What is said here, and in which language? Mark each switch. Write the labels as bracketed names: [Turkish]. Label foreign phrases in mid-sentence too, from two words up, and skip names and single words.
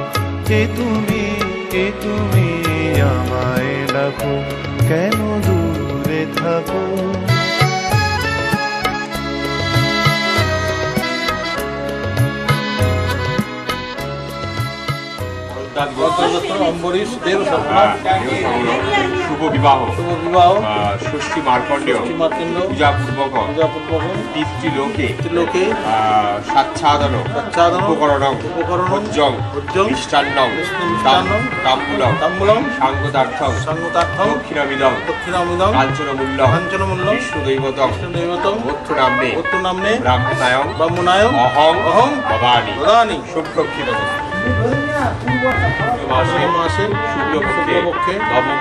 [Bangla] কে তুমি আমায় ডাকো, কেন দূরে থাকো? [Sanskrit] অম্বরীশ দেব সপ্তাহ শুভ বিবাহ শুভ বিবাহ ষষ্ঠী মার্কণ্ডেয় মাতৃন্দ পূজাপূর্বক পূজাপূর্বক পিতৃলোকে লোকে সাচ্ছাদন সচ্ছাদন উপকরণং উপকরণং ভোজ্যং ভোজ্যং মিষ্টান্নং মিষ্টান্নং তাম্বূলং তাম্বূলং সাঙ্গতার্থং সাঙ্গতার্থং দক্ষিণামিদং দক্ষিণামিদং কাঞ্চনমূল্যং কাঞ্চনমূল্যং বিষ্ণুদৈবতং বিষ্ণুদৈবতং বত্তু নাম্নে বত্তু নাম্নে ব্রাহ্মণায়ং ব্রাহ্মণায় অহং অহং ভবানি দদানি শুভ্রক্ষিত মাসে মাসে শুক্লপক্ষে নবম